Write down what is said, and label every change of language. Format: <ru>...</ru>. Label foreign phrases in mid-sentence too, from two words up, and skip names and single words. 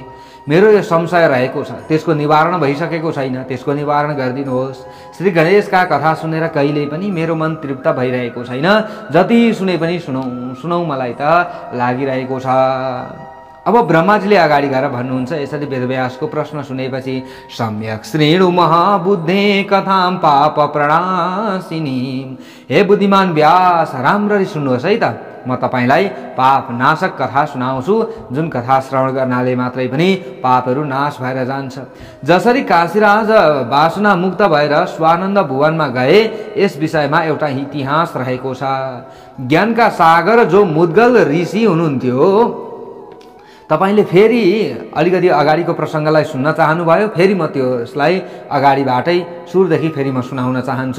<ne>मेरो यो संशय रहेको छ, त्यसको निवारण भइसकेको छैन, त्यसको निवारण गरिदिनुहोस्। श्री गणेशका कथा सुनेर कहिल्यै पनि मेरो मन तृप्त भइरहेको छैन। जति सुने पनि सुनौ मलाई त लागिरहेको छ। अब ब्रह्माजीले अगाडि गएर भन्नुहुन्छ यसरी वेदव्यासको प्रश्न सुनेपछि,</ne> <sa>सम्यक श्रेणु महाबुद्धे कथां पाप प्रणाशिनी।</sa> <ne>हे बुद्धिमान व्यास, राम्ररी सुन्नुहोस् है त, म तपाईलाई पाप नाशक कथा सुनाउँछु, जुन कथा श्रवण गर्नाले मात्रै पनि पापहरू नाश भएर जान्छ। जसरी काशीराज वासना मुक्त भएर स्वानन्द भुवनमा गए, यस विषयमा एउटा इतिहास रहेको छ। ज्ञानका सागर जो मुद्गल ऋषि हुनुहुन्थ्यो, तपाईले फेरि अलिकति अगाडिको प्रसङ्गलाई सुन्न चाहनुभयो, फेरि म त्यसलाई अगाडिबाटै सुरुदेखि फेरि म सुनाउन चाहन्छु।</ne>